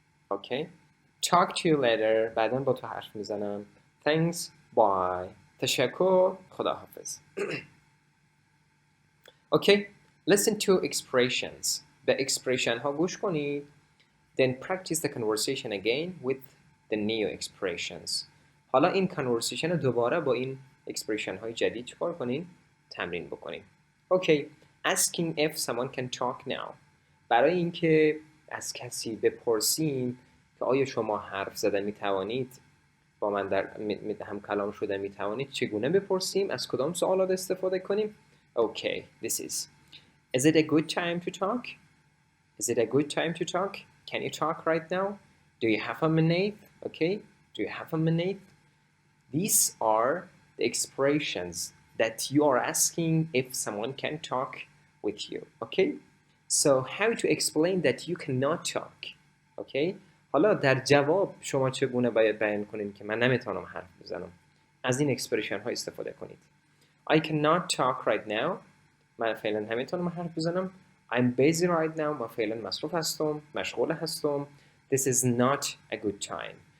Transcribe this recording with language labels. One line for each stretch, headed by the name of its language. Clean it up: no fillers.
English: Okay. Talk to you later.
Persian: بعداً با تو حرف میزنم.
English: Thanks. Bye.
Persian: تشکر. خداحافظ.
English: Okay. Listen to expressions.
Persian: به expression ها گوش کنید.
English: Then practice the conversation again with the new expressions.
Persian: حالا این conversation رو دوباره با این expression های جدید چکار کنین؟ تمرین بکنین.
English: Okay. Asking if someone can talk now.
Persian: برای اینکه از کسی بپرسیم که آیا شما حرف زدن میتوانید، با من در هم کلام شده میتوانید، چگونه بپرسیم؟ از کدام سوالات استفاده کنیم؟ Okay.
English: This is it a good time to talk? Is it a good time to talk? Can you talk right now? Do you have a minute? Okay. Do you have a minute? These are the expressions that you are asking if someone can talk with you. Okay. So how to explain that you cannot talk? Okay.
Persian: حالا در جواب شما چگونه باید بیان کنید که من نمیتونم حرف بزنم؟ از این expression ها استفاده کنید.
English: I cannot talk right now.
Persian: من فعلا نمیتونم حرف بزنم.
English: I'm busy right now.
Persian: من فعلا مصروف هستم. مشغول هستم.
English: This is not a good time.